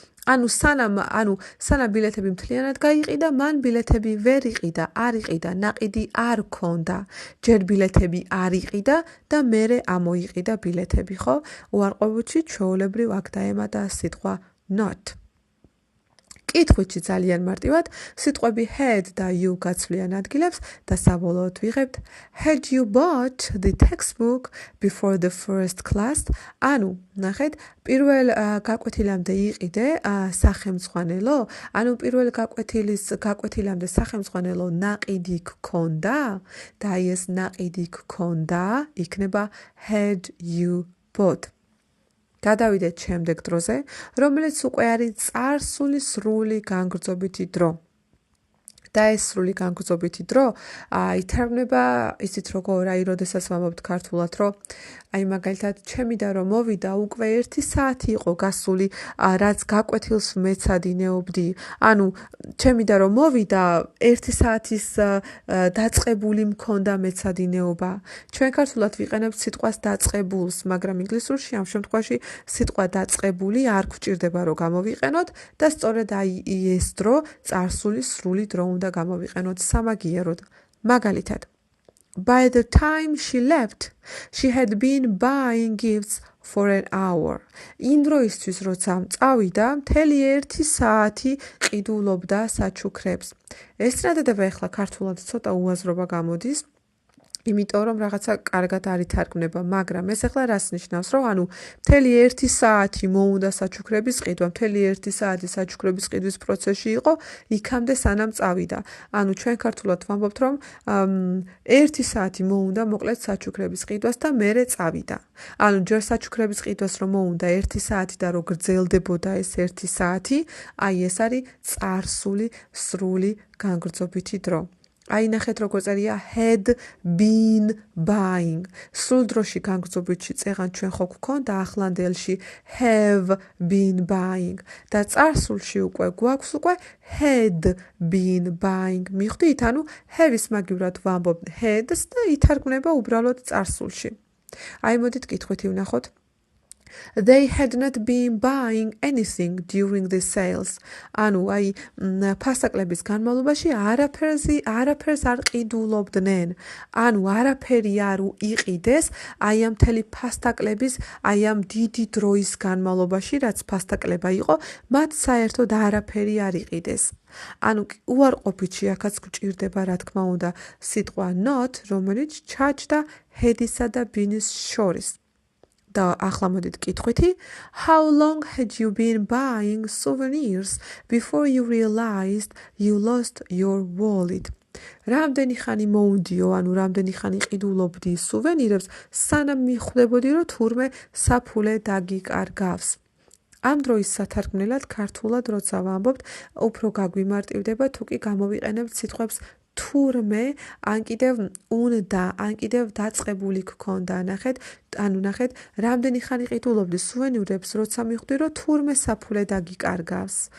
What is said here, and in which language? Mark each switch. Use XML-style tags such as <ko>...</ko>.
<ka>ანუ სანამ ბილეთები მთლიანად გაიყიდა, მან ბილეთები ვერ იყიდა, არ იყიდა, ნაყიდი არ ქონდა. ჯერ ბილეთები არ იყიდა და მერე ამოიყიდა ბილეთები, ხო? უარყოფითში ჩვეულებრივ აქ დაემატა სიტყვა not. კითხვით ძალიან მარტივად, სიტყვები had და you გაცვლიან ადგილებს და საბოლოოდ ვიღებთ</ka> <en>Had you bought the textbook before the first class?</en> <ka>ანუ, ნახეთ, პირველ გაკვეთილამდე იყიდე სახელმძღვანელო, ანუ პირველ გაკვეთილამდე სახელმძღვანელო ნაყიდი გქონდა და აი ეს ნაყიდი გქონდა იქნება had you bought. გადავიდეთ შემდეგ დროზე, რომელიც უკვე არის წარსული სრული განგრძობითი დრო. და ეს სრული განგრძობითი დრო ითარგმნება ისიც როგორ აი როდესაც ვამბობთ ქართულად, რომ აი მაგალითად ჩემი და რომ მოვიდა უკვე 1 საათი იყო გასული, რაც გაკვეთილს მეცადინეობდი. ანუ ჩემი და რომ მოვიდა 1 საათის დაწყებული მქონდა მეცადინეობა. ჩვენ ქართულად ვიყენებთ სიტყვას დაწყებულს, მაგრამ ინგლისურში ამ შემთხვევაში სიტყვა დაწყებული არ გვჭირდება რომ გამოვიყენოთ და სწორედ აი ეს დრო წარსული სრული დრო უნდა გამოვიყენოთ სამაგიეროდ. მაგალითად,</ka> <en>By the time she left, she had been buying gifts for an hour.</en> <ka>იმ დროისთვის, როცა წავიდა, მთელი 1 საათი ყიდულობდა საჩუქრებს. ეს წინადადება ახლა ქართულად ცოტა უაზრობა გამოდის. იმიტომ რომ რაღაცა კარგად არ ითარგმნება, მაგრამ ეს ახლა რას ნიშნავს, რომ ანუ მთელი 1 საათი მოუნდა საჩუქრების ყიდვა, მთელი 1 საათი საჩუქრების ყიდვის პროცესში იყო, იქამდე სანამ წავიდა. ანუ ჩვენ ქართულად ვამბობთ, რომ 1 საათი მოუნდა მოკლედ საჩუქრების ყიდვას და მერე წავიდა. ანუ ჯერ საჩუქრების ყიდვას რომ მოუნდა 1 საათი და რო გრძელდებოდა ეს 1 საათი, აი ეს არის წარსული სრული განგრძობითი დრო. აი ნახეთ როგორ წერია had been buying. სრულ დროში განგრძობითში წეღან ჩვენ ხო გვქონდა ახლანდელში have been buying და წარსულში უკვე გვაქვს უკვე had been buying. მიხვდით, ანუ have-ის მაგივრად ვამბობ had-ს და ითარგმნება უბრალოდ წარსულში. აი მოდით კითხვით ვნახოთ.</ka> <en>They had not been buying anything during the sales.</en> <ka>ანუ აი ფასტაკლების განმავლობაში არაფერს არ ყიდულობდნენ. ანუ არაფერი არ იყიდეს აი ამ მთელი ფასტაკლების აი ამ დიდი დროის განმავლობაში, რაც ფასტაკლება იყო, მათ საერთოდ არაფერი არ იყიდეს. ანუ უარყოფითში აქაც გვჭირდება რა თქმა უნდა სიტყვა not, რომელიც ჩაჯდა had-ისა და been-ის შორის. და ახლა მოდით კითხვითი.</ka> <en>How long had you been buying souvenirs before you realized you lost your wallet?</en> <ka>რამდენი ხანი მოუნდიო, ანუ რამდენი ხანი ყიდულობდი სუვენირებს, სანამ მიხვდებოდი, რომ თურმე საფულე დაგიკარგავს. ამ დროის სათარგმნელად ქართულად როცა ვამბობთ, უფრო გაგვიმარტივდება, თუ კი გამოვიყენებთ სიტყვებს თურმე, ან კიდევ უნდა, ან კიდევ დაწყებული გქონდა, ნახეთ, ანუ ნახეთ, რამდენი ხანი ყიდულობდი სუვენირებს, როცა მიხვდი, რომ თურმე საფულე დაგიკარგავს.</ka>